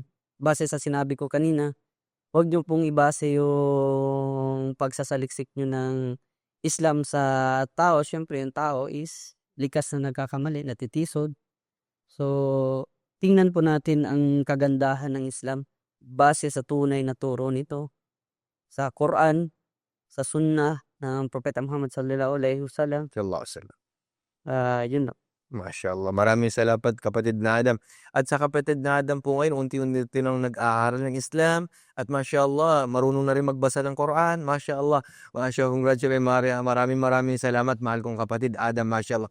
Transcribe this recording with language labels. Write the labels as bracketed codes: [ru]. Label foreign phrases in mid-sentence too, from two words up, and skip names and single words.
[tl] Base sa sinabi ko kanina, huwag niyo pong ibase yung pagsasaliksik niyo ng Islam sa tao. Siyempre yung tao is likas na nagkakamali, natitisod. So, tingnan po natin ang kagandahan ng Islam base sa tunay na turo nito sa Quran, sa Sunnah ng Propeta Muhammad [ar] صلى الله عليه وسلم. صلى الله عليه وسلم. [tl] Yun lang. Mashallah, maraming salamat kapatid na Adam. At sa kapatid na Adam po ngayon, unti-unti nang nag-aaral ng Islam at mashallah, marunong na rin magbasa ng Quran. Mashallah, congratulations, maraming salamat mahal kong kapatid Adam, mashallah.